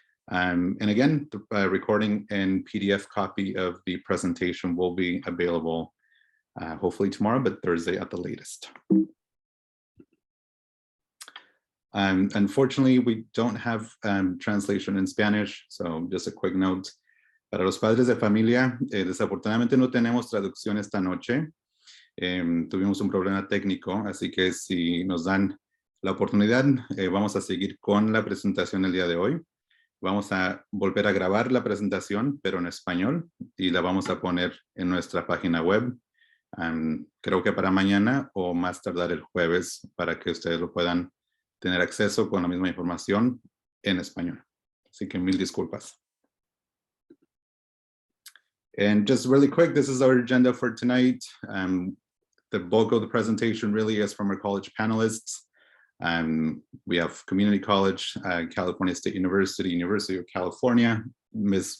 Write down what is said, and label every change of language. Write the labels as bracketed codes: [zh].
[en] And again, the recording and PDF copy of the presentation will be available hopefully tomorrow, but Thursday at the latest. Unfortunately, we don't have translation in Spanish, so just a quick note. [es] Para los padres de familia, desafortunadamente no tenemos traducción esta noche. Tuvimos un problema técnico, así que si nos dan la oportunidad, vamos a seguir con la presentación el día de hoy. Vamos a volver a grabar la presentación, pero en español, y la vamos a poner en nuestra página web. Creo que para mañana o más tardar el jueves, para que ustedes lo puedan tener acceso con la misma información en español. Así que mil disculpas. [en] And just really quick, this is our agenda for tonight. The bulk of the presentation really is from our college panelists. We have Community College, California State University, University of California. Ms.